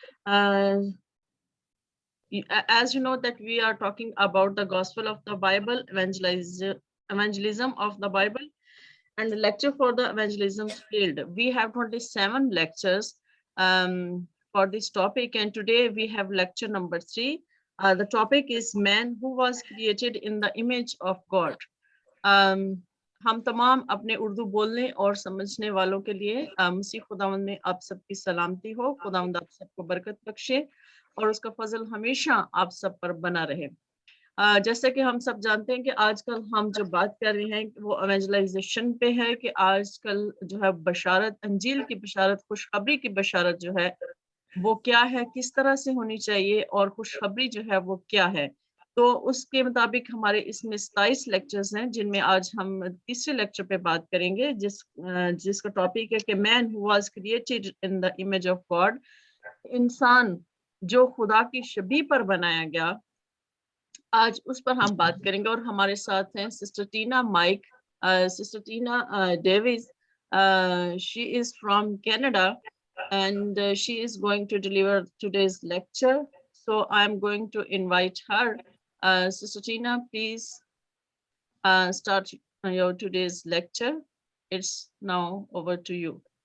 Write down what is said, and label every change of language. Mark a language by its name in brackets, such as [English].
[English] Uh, as you know that we are talking about the gospel of the Bible, evangelism of the Bible, and the lecture for the evangelism field. We have 27 lectures for this topic, and today we have lecture number 3. The topic is man who was created in the image of God. [Hindi] हम तमाम अपने उर्दू बोलने और समझने वालों के लिए मसीह खुदावंद में आप सबकी सलामती हो। खुदावंद आप सबको बरकत बख्शे और उसका फजल हमेशा आप सब पर बना रहे। जैसे कि हम सब जानते हैं कि आजकल हम जो बात कर रहे हैं वो एवेंजलाइजेशन पे है कि आजकल जो है बशारत, अंजील की बशारत, खुशखबरी की बशारत जो है वो क्या है, किस तरह से होनी चाहिए और खुशखबरी जो है वो क्या है। तो उसके मुताबिक हमारे इसमें 27 लेक्चर्स हैं, जिनमें आज हम तीसरे लेक्चर पे बात करेंगे, जिसका टॉपिक है कि [English] man who was created in the image of God, [Hindi] इंसान जो खुदा की शबीह पर बनाया गया। आज उस पर हम बात करेंगे और हमारे साथ हैं sister Tina mic, sister Tina Davis. [English] She is from Canada and she is going to deliver today's lecture. So I'm going to invite her. Sister Tina, please start your today's lecture. It's now over to you.